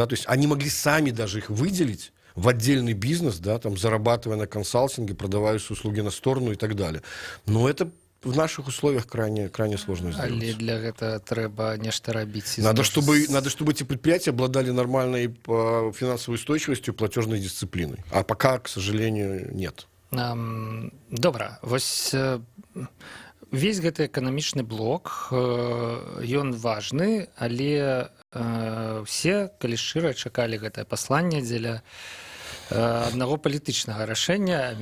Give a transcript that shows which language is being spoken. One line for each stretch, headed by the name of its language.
Russian: Да? То есть они могли сами даже их выделить в отдельный бизнес, да, там, зарабатывая на консалтинге, продавая услуги на сторону и так далее. Но это в наших условиях крайне сложно сделать.
Belarusian: Але для гэтага трэба нешта рабіць.
Russian: Надо, чтобы эти предприятия обладали нормальной финансовой устойчивостью, платежной дисциплиной. А пока, к сожалению, нет.
Belarusian: Добра, вось весь гэты эканамічны блок, ён важны, але все, калі шчыра, чакалі гэтае пасланне дзеля аднаго палітычнага рашэння.